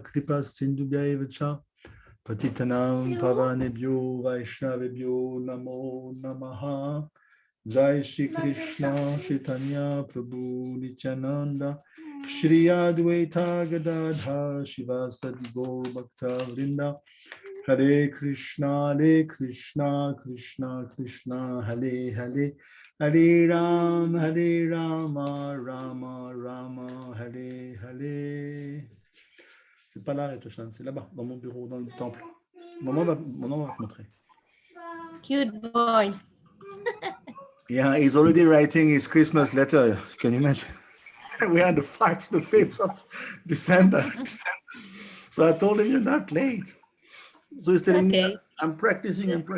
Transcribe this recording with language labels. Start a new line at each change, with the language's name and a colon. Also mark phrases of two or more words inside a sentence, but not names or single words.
Sanskrit: कृपा सिन्धुभ्यएवच पतितानां पावनेभ्यो वैष्णवेभ्यो नमो नमः जय श्री कृष्ण चैतन्य प्रभु नित्यानन्द श्री अद्वैत गदाध शिवासादि गौर भक्त वृन्द हरे कृष्ण कृष्ण कृष्ण हरे हरे हरे राम राम राम हरे हरे.
French: C'est pas là, Retoshan, c'est là-bas, dans mon bureau, dans le temple. Mon nom va te montrer.
English: Cute boy. Yeah, he's already writing his Christmas letter. Can you imagine? We are the 5th of December. So I told him, you're not late. So he's telling me, I'm practicing.